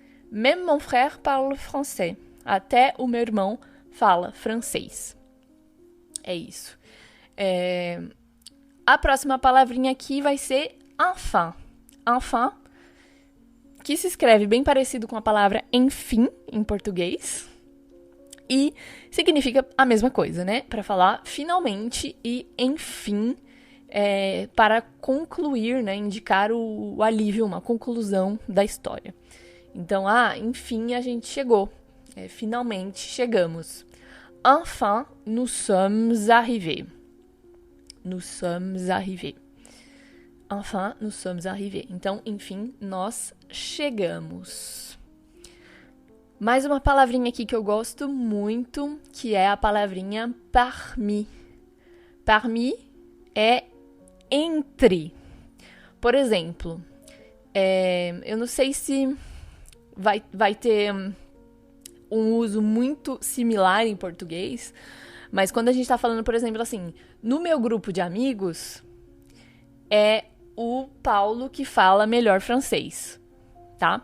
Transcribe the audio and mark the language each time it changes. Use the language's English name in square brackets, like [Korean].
[French] Même mon frère parle français. [Portuguese] Até o meu irmão fala francês. É isso. A próxima palavrinha aqui vai ser enfin. Enfin, que se escreve bem parecido com a palavra enfim, em português, e significa a mesma coisa, né? Para falar finalmente e enfim, para concluir, né? Indicar o alívio, uma conclusão da história. Então, enfim, a gente chegou. Finalmente chegamos. [French] Enfin, nous sommes arrivés. Nous sommes arrivés. Enfin, nous sommes arrivés. [Portuguese] Então, enfim, nós chegamos. Mais uma palavrinha aqui que eu gosto muito, que é a palavrinha parmi. Parmi é entre. Por exemplo, eu não sei se vai ter um uso muito similar em português, mas quando a gente está falando, por exemplo, assim, no meu grupo de amigos, é o Paulo que fala melhor francês, tá?